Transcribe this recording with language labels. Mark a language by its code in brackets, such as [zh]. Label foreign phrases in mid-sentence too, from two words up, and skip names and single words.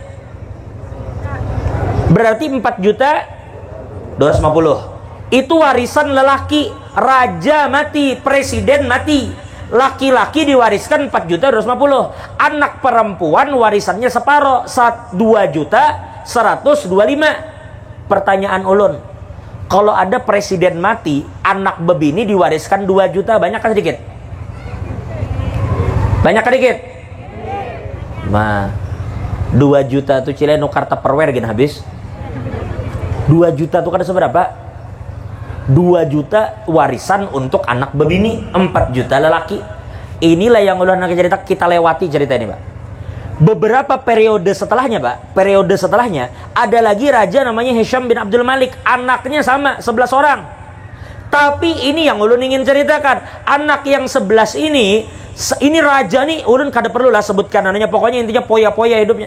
[id] Berarti 4 juta 250. Itu warisan lelaki. Raja mati, presiden mati, laki-laki diwariskan 4 juta 250. Anak perempuan warisannya separuh, 2 juta 125. [bjn] Pertanyaan ulun, kalau ada presiden mati, anak bebini diwariskan 2 juta, banyak kan sedikit? Banyak kan dikit? Nah, 2 juta tuh Cile nukar Tupperware gini habis. 2 juta tuh kan seberapa? 2 juta warisan untuk anak bebini, 4 juta lelaki. Inilah yang ulun nak cerita, [id] kita lewati cerita ini, Pak. Beberapa periode setelahnya, Pak, periode setelahnya ada lagi raja namanya Hisham bin Abdul Malik, anaknya sama 11 orang. [bjn] Tapi ini yang ulun ingin ceritakan, anak yang 11 ini raja nih, ulun kada perlu lah sebutkan namanya, pokoknya intinya poya-poya hidupnya.